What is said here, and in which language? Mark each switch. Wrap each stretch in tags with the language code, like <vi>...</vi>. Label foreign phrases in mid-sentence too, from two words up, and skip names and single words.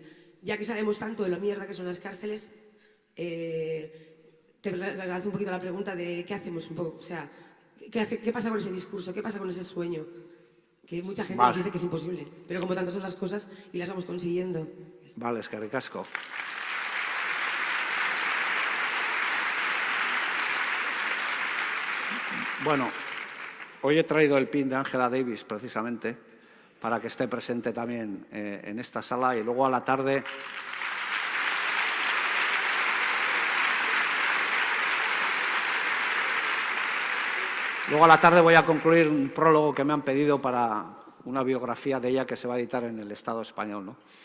<es>Ya que sabemos tanto de la mierda que son las cárceles, te lanzo un poquito la pregunta de qué hacemos un poco, o sea, ¿qué pasa con ese discurso? ¿Qué pasa con ese sueño? Que mucha gente nos dice que es imposible, pero como tantas otras cosas y las vamos consiguiendo. Vale,</es> <eu>eskerrik asko.</eu> <es>Bueno, hoy he traído el pin de Angela Davis precisamente para que esté presente también en esta sala y luego a la tarde... Luego a la tarde voy a concluir un prólogo que me han pedido para una biografía de ella que se va a editar en el Estado español, ¿no?</es>